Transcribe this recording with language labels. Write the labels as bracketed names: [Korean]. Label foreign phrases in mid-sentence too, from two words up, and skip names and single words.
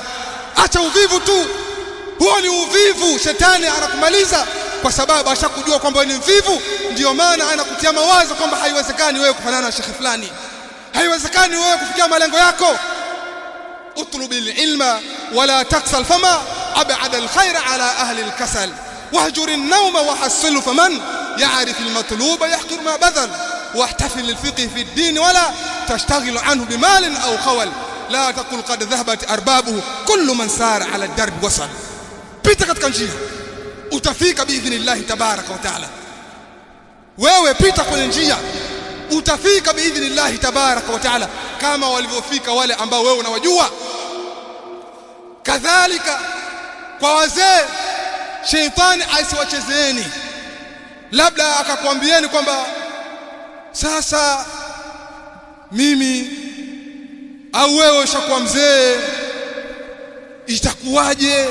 [Swahili] Acha uvivu tu, huo ni uvivu. Shetani anakumaliza kwa sababu ashakujua kwamba wewe ni mvivu, ndio maana anakutia mawazo kwamba haiwezekani wewe kufanana na shekhe fulani, haiwezekani wewe kufikia malengo yako. [Arabic] اطلب العلم ولا تكسل فما أبعد الخير على أهل الكسل واهجر النوم وحصله فمن يعرف المطلوب يحقر ما بذل واحتفل للفقه في الدين ولا تشتغل عنه بمال أو خول لا تقل قد ذهبت أربابه كل من سار على الدرب وصل. [Swahili] pita katika njia utafika [Arabic] بإذن الله تبارك وتعالى. [Swahili] Wewe pita kwenye njia utafika [Arabic] بإذن الله تبارك وتعالى [Swahili] kama walivyofika wale ambao wewe unawajua. Kadhalika kwa wazee, sheitani asiwachezeeni, labda akakwambieni kwamba sasa mimi au wewe ushakuwa mzee, itakuwaje?